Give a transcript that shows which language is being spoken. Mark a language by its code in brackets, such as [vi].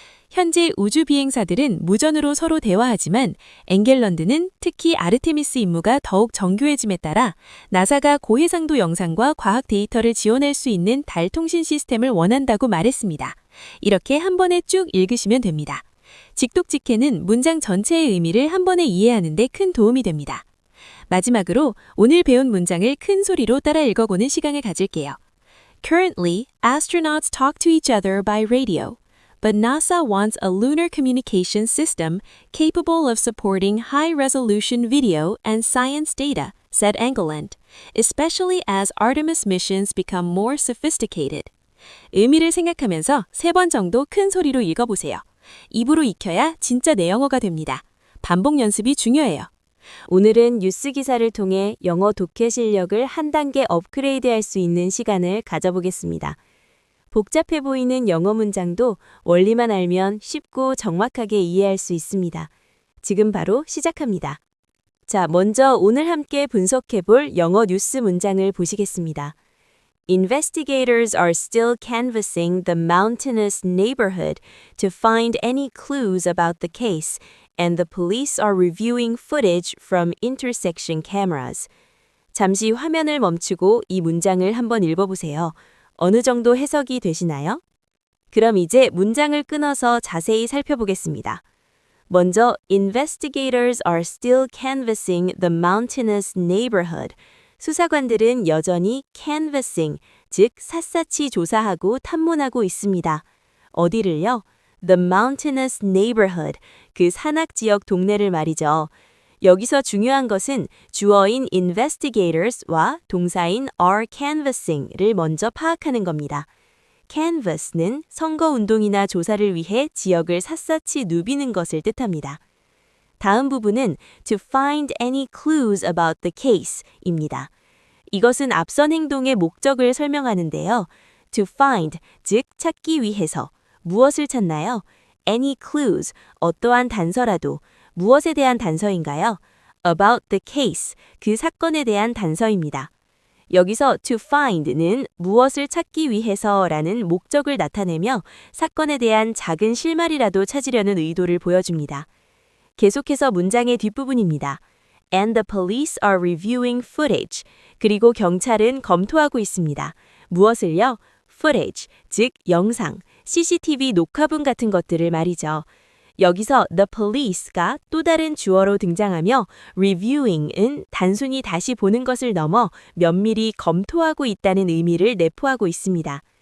[ko] 현재 우주 비행사들은 무전으로 서로 대화하지만 엔겔런드는 특히 아르테미스 임무가 더욱 정교해짐에 따라 나사가 고해상도 영상과 과학 데이터를 지원할 수 있는 달 통신 시스템을 원한다고 말했습니다. 이렇게 한 번에 쭉 읽으시면 됩니다. 직독직해는 문장 전체의 의미를 한 번에 이해하는 데 큰 도움이 됩니다. 마지막으로 오늘 배운 문장을 큰 소리로 따라 읽어보는 시간을 가질게요. [en] Currently, astronauts talk to each other by radio. But NASA wants a lunar communication system capable of supporting high-resolution video and science data, said Engeland, especially as Artemis missions become more sophisticated. [ko] 의미를 생각하면서 3번 정도 큰 소리로 읽어보세요. 입으로 익혀야 진짜 내 영어가 됩니다. 반복 연습이 중요해요. 오늘은 뉴스 기사를 통해 영어 독해 실력을 한 단계 업그레이드할 수 있는 시간을 가져보겠습니다. 복잡해 보이는 영어 문장도 원리만 알면 쉽고 정확하게 이해할 수 있습니다. 지금 바로 시작합니다. 자, 먼저 오늘 함께 분석해 볼 영어 뉴스 문장을 보시겠습니다. [en] Investigators are still canvassing the mountainous neighborhood to find any clues about the case, and the police are reviewing footage from intersection cameras. [ko] 잠시 화면을 멈추고 이 문장을 한번 읽어보세요. 어느 정도 해석이 되시나요? 그럼 이제 문장을 끊어서 자세히 살펴보겠습니다. 먼저, [en] investigators are still canvassing the mountainous neighborhood. [ko] 수사관들은 여전히 canvassing, 즉 샅샅이 조사하고 탐문하고 있습니다. 어디를요? [en] The mountainous neighborhood, [ko] 그 산악 지역 동네를 말이죠. 여기서 중요한 것은 주어인 investigators와 동사인 are canvassing를 먼저 파악하는 겁니다. canvass는 선거운동이나 조사를 위해 지역을 샅샅이 누비는 것을 뜻합니다. 다음 부분은 [en] to find any clues about the case입니다. [ko] 이것은 앞선 행동의 목적을 설명하는데요. [en] to find, [ko] 즉 찾기 위해서 무엇을 찾나요? [en] any clues, [ko] 어떠한 단서라도 무엇에 대한 단서인가요? [en] about the case, [ko] 그 사건에 대한 단서입니다. 여기서 to find는 무엇을 찾기 위해서라는 목적을 나타내며 사건에 대한 작은 실마리라도 찾으려는 의도를 보여줍니다. 계속해서 문장의 뒷부분입니다. [en] And the police are reviewing footage. [ko] 그리고 경찰은 검토하고 있습니다. 무엇을요? footage, 즉 영상, CCTV 녹화분 같은 것들을 말이죠. 여기서 the police가 또 다른 주어로 등장하며 reviewing은 단순히 다시 보는 것을 넘어 면밀히 검토하고 있다는 의미를 내포하고 있습니다.